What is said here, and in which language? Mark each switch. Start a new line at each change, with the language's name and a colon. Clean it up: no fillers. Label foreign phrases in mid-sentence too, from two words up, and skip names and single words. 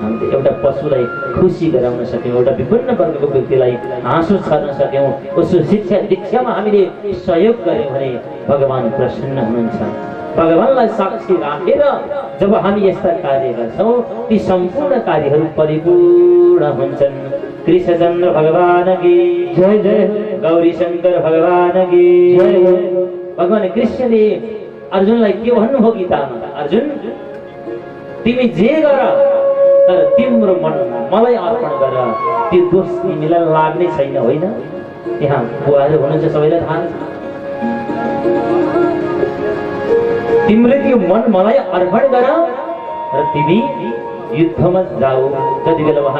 Nepali: हामीले एउटा पशुलाई खुसी गराउन सक्यौँ, एउटा विभिन्न वर्गको व्यक्तिलाई हाँसो छर्न सक्यौँ, उसको शिक्षा दीक्षामा हामीले सहयोग गर्यौँ भने भगवान प्रसन्न हुनुहुन्छ। भगवानलाई साक्षी राखेर जब हामी यस्ता कार्य गर्छौँ ती सम्पूर्ण कार्यहरू परिपूर्ण हुन्छन्।
Hindi: कृष्णचन्द्र भगवान की जय जय, गौरी शंकर भगवान की जय।
Nepali: भगवान कृष्णले अर्जुनलाई के भन्नुभयो गीतामा? अर्जुन तिमी जे गर तर तिम्रो मन मलाई अर्पण गर, त्यो दोष तिमीलाई लाग्ने छैन। होइन, यहाँ बुवाहरू हुनुहुन्छ सबैलाई थाहा छ। तिमीले त्यो मन मलाई अर्पण गर र तिमी युद्धमा जाऊ त्यति बेला उहाँ